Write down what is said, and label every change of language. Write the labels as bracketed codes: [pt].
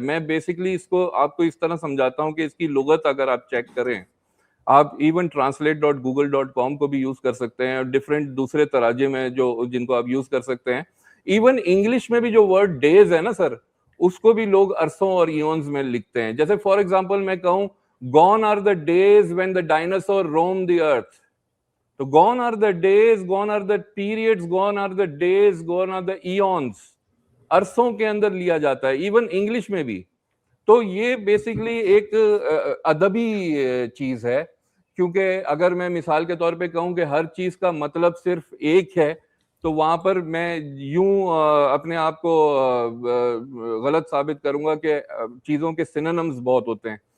[ur] میں بیسکلی اس کو آپ کو اس طرح سمجھاتا ہوں کہ اس کی لغت اگر آپ چیک کریں, آپ ایون translate.google.com کو بھی یوز کر سکتے ہیں, اور ڈفرینٹ دوسرے تراجم ہیں جو جن کو آپ یوز کر سکتے ہیں. ایون انگلش میں بھی جو ورڈ ڈیز ہے نا سر, اس کو بھی لوگ عرصوں اور ایونز میں لکھتے ہیں. جیسے فار ایگزامپل میں کہوں [en] gone are the days when the dinosaur roamed the earth. تو gone are the days, gone are the periods, gone are the days, gone are the eons. [ur] عرصوں کے اندر لیا جاتا ہے ایون انگلش میں بھی. تو یہ بیسکلی ایک ادبی چیز ہے, کیونکہ اگر میں مثال کے طور پہ کہوں کہ ہر چیز کا مطلب صرف ایک ہے تو وہاں پر میں یوں اپنے آپ کو غلط ثابت کروں گا کہ چیزوں کے سینونمز بہت ہوتے ہیں.